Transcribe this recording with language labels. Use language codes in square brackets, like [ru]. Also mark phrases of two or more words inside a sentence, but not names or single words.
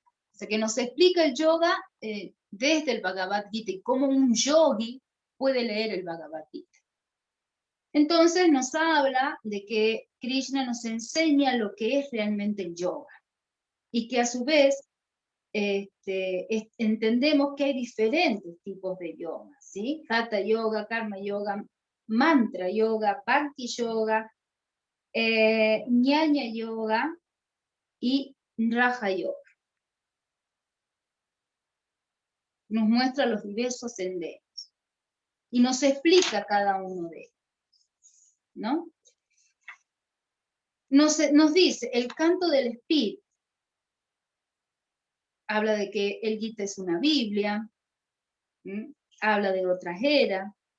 [es] O sea, que nos explica el yoga desde el Bhagavad Gita y cómo un yogi puede leer el Bhagavad Gita. Entonces nos habla de que Krishna nos enseña lo que es realmente el yoga y que a su vez entendemos que hay diferentes tipos de yoga, ¿sí? Hatha yoga, karma yoga, mantra yoga, bhakti yoga, ñaña yoga y raja yoga. Nos muestra los diversos senderos y nos explica cada uno de ellos, ¿no? Nos dice, el canto del espíritu habla de que el Gita es una Biblia, habla de otras eras,